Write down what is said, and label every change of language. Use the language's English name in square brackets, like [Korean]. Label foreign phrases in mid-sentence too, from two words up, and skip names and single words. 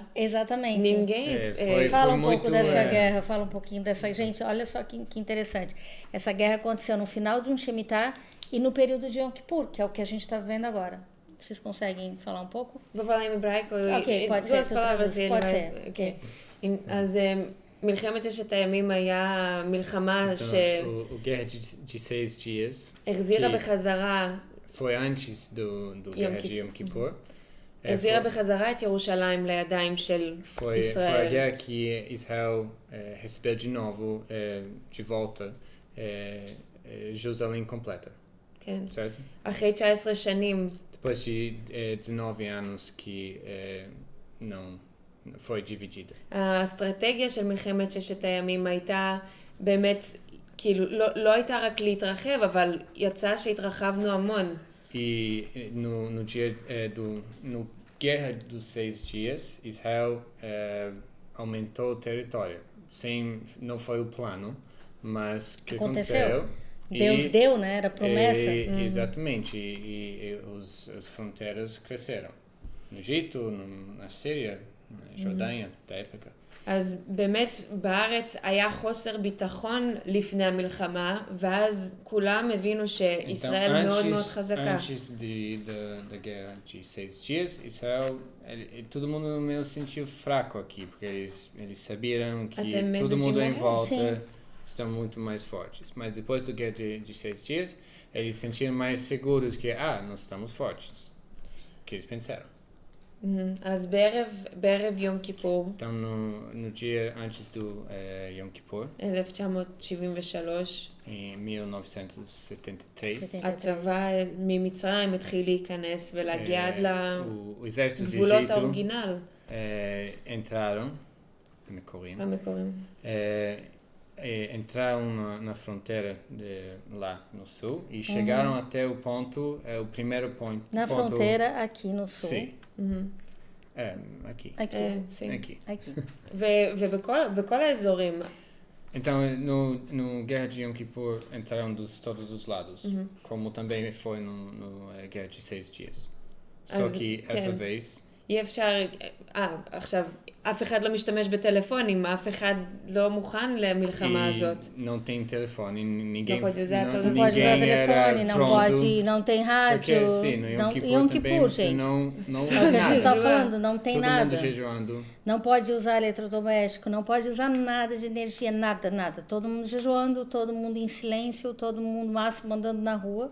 [Portuguese] Exatamente. Ninguém... Fala um pouco muito, dessa guerra, fala um pouquinho dessa... Gente, olha só que interessante. Essa guerra aconteceu no final de um Shemitah e no período de Yom Kippur, que é o que a gente está vivendo agora. Vocês conseguem falar um pouco? Vou falar em hebraico. Ok, pode ser. duas palavras. Pode ser. Okay. [Hebrew] אז מלחמת ששת הימים היה מלחמה [Portuguese] O Guerra de 6 Dias, [Hebrew] שהחזירה בחזרה, [Portuguese] foi antes do Guerra de Yom Kippur. [Hebrew] החזירה בחזרה את ירושלים לידיים של [Portuguese] Foi a [Hebrew] ישראל. [Portuguese] guerra que Israel recebeu de novo, de volta, Jerusalém completa, [Hebrew] כן. [Portuguese] certo? [Hebrew] אחרי 19 שנים, [Portuguese] Depois de 19 anos que não foi dividida. [Hebrew] האסטרטגיה של מלחמת ששת הימים הייתה באמת, כאילו, לא הייתה רק להתרחב, אבל יצא שהתרחבנו המון. [Portuguese] E no dia no Guerra dos 6 Dias, Israel aumentou o território. Não foi o plano, mas o que aconteceu? Deus deu, né? Era promessa. Exatamente. E as fronteiras cresceram. No Egito, na Síria, na Jordânia, da época. [Hebrew] אז באמת בארץ היה חוסר ביטחון לפני המלחמה, ואז כולם הבינו שישראל מאוד מאוד חזקה. [Portuguese] Antes da guerra de 6 dias, Israel, todo mundo meio sentiu fraco aqui, porque eles sabiam que todo mundo em volta estão muito mais fortes. Mas depois da guerra de 6 dias, eles sentiram mais seguros que, nós estamos fortes. Que eles pensaram. [Hebrew] אז בערב יום כיפור, Então, no dia antes do Yom Kippur, 1973, [Portuguese] em 1973, [Hebrew] הצבא ממצרים התחיל להיכנס ולהגיע עד [Portuguese] o exército do [Hebrew] לגבולות [Portuguese] Egito [Hebrew] האורגינל. [Portuguese] entraram, המקוריים, entraram na fronteira lá no sul e chegaram até o ponto, o primeiro ponto. Na fronteira aqui no sul. Sim. Aqui. sim. Aqui. [Hebrew] ובכל האזורים, [Portuguese] Então, no Guerra de Yom Kippur entraram todos os lados, como também foi no Guerra de 6 Dias. Só que essa vez... [Hebrew] אי אפשר, עכשיו, אף אחד לא משתמש בטלפונים, אף אחד לא מוכן למלחמה הזאת. [Portuguese] Não tem telefone, ninguém... Não pode usar Não pode usar telefone, não tem rádio. Porque, sim, no Yom Kippur, Yom também Kippur, você gente. não É o que a gente está falando, não tem todo nada. mundo jejuando. Não pode usar eletrodoméstico, não pode usar nada de energia, nada. Todo mundo jejuando, todo mundo em silêncio, todo mundo máximo andando na rua.